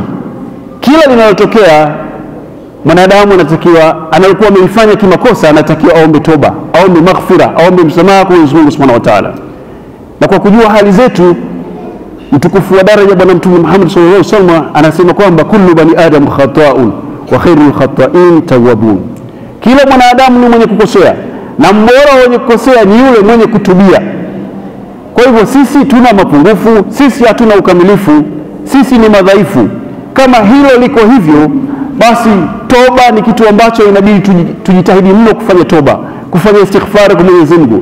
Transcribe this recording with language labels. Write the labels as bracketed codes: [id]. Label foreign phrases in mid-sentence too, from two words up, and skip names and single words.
[sw] Kila linalotokea mwanadamu anatakiwa, anayokuwa amelifanya kimakosa, anatakiwa aombe toba, aombe maghfira, aombe msamaha kwa Mwenyezi Mungu [ar] Subhanahu wa Ta'ala. [sw] Na kwa kujua hali zetu, mtukufu wa daraja Bwana Mtume Muhammad [ar] sallallahu alaihi wasallam [sw] anasema kwamba [ar] kullu bani adam khata'un wa khairul khata'in tawwabun, [sw] kila mwanadamu ni mwenye kukosea na mbora wenye kukosea ni yule mwenye kutubia. Kwa hivyo sisi tuna mapungufu, sisi hatuna ukamilifu, sisi ni madhaifu. Kama hilo liko hivyo, basi toba ni kitu ambacho inabidi tujitahidi mno kufanya toba, kufanya istighfar kwa Mwenyezi Mungu.